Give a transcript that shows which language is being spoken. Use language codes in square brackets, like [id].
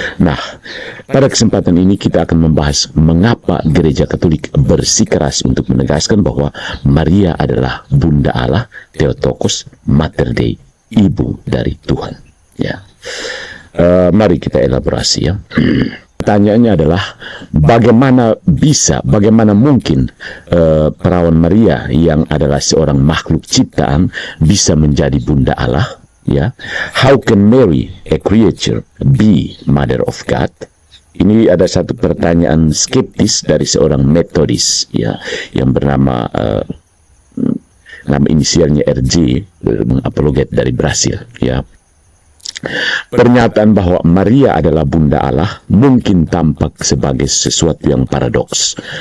[id] Nah, pada kesempatan ini kita akan membahas mengapa Gereja Katolik bersikeras untuk menegaskan bahwa Maria adalah Bunda Allah, Theotokos, Mater Dei, Ibu dari Tuhan. Ya, mari kita elaborasi ya. Pertanyaannya adalah bagaimana mungkin perawan Maria yang adalah seorang makhluk ciptaan bisa menjadi Bunda Allah? [en] Ya, how can Mary, a creature, be Mother of God? [id] Ini ada satu pertanyaan skeptis dari seorang metodis ya yang bernama nama inisialnya RJ, apologet dari Brasil ya. Pernyataan bahwa Maria adalah Bunda Allah mungkin tampak sebagai sesuatu yang paradoks.